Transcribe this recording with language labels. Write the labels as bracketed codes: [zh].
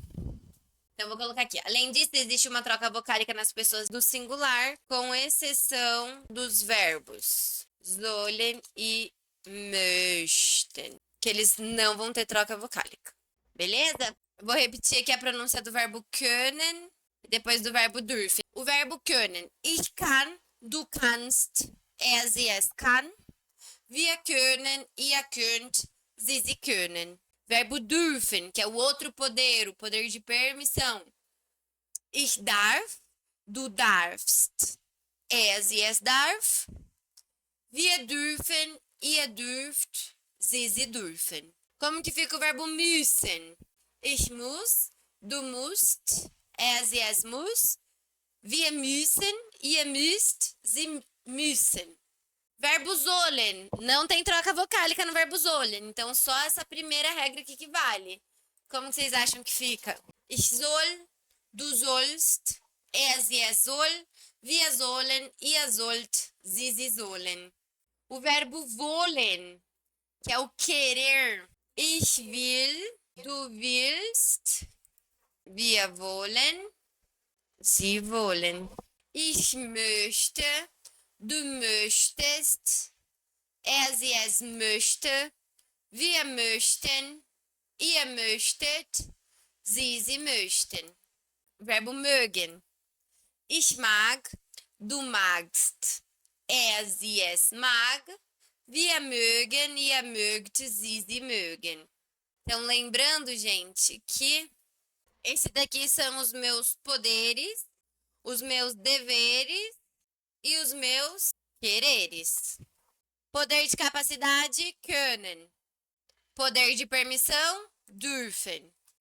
[pt] Então, eu vou colocar aqui. Além disso, existe uma troca vocálica nas pessoas do singular, com exceção dos verbos sollen e möchten, que eles não vão ter troca vocálica. Beleza? Eu vou repetir aqui a pronúncia do verbo können. depois do verbo dürfen. O verbo können. [de] Ich kann, du kannst, sie, es kann. Wir können, ihr könnt, sie können. [pt] Verbo dürfen, que é o outro poder, o poder de permissão. [de] Ich darf, du darfst, sie, es darf. Wir dürfen, ihr dürft, sie dürfen. [pt] Como que fica o verbo [de] müssen? Ich muss, du musst, sie, es muss. Wir müssen, ihr müsst, sie müssen. [pt] Verbo sollen. Não tem troca vocálica no verbo sollen. Então, só essa primeira regra aqui que vale. Como vocês acham que fica? [de] Ich soll, du sollst, sie, es soll, wir sollen, ihr sollt, sie sollen. [pt] O verbo wollen, que é o querer. [de] Ich will, du willst, wir wollen, sie wollen. Ich möchte, du möchtest, sie, es möchte, wir möchten, ihr möchtet, sie möchten. Verbo mögen. Ich mag, du magst, sie, es mag, wir mögen, ihr mögt, sie mögen. [pt] Então, lembrando, gente, que esse daqui são os meus poderes, os meus deveres e os meus quereres. Poder de capacidade, können. Poder de permissão, dürfen.